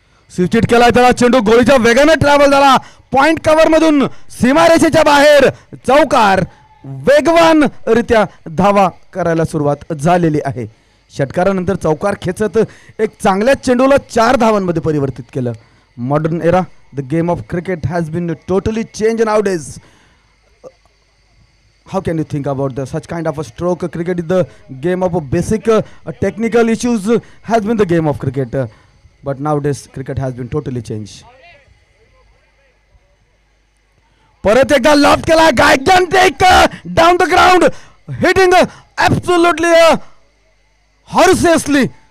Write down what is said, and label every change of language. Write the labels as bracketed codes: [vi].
[mr] स्विचिट केलाय त्याला, चेंडू गोळीच्या वेगाने ट्रॅव्हल झाला. पॉइंट कव्हर मधून सीमारेषेच्या बाहेर चौकार. वेगवान रित्या धावा करायला सुरुवात झालेली आहे. षटकारानंतर चौकार खेचत एक चांगल्या चेंडूला 4 धावांमध्ये परिवर्तित केलं. [en] Modern era, the game of cricket has been totally change nowadays. How can you think about such kind of a stroke? Cricket is the game of a basic technical issues has been the game of cricket, but nowadays cricket has been totally changed. [mr] परत एकदा loft केला, [en] gigantic down the ground, hitting absolutely horrorously.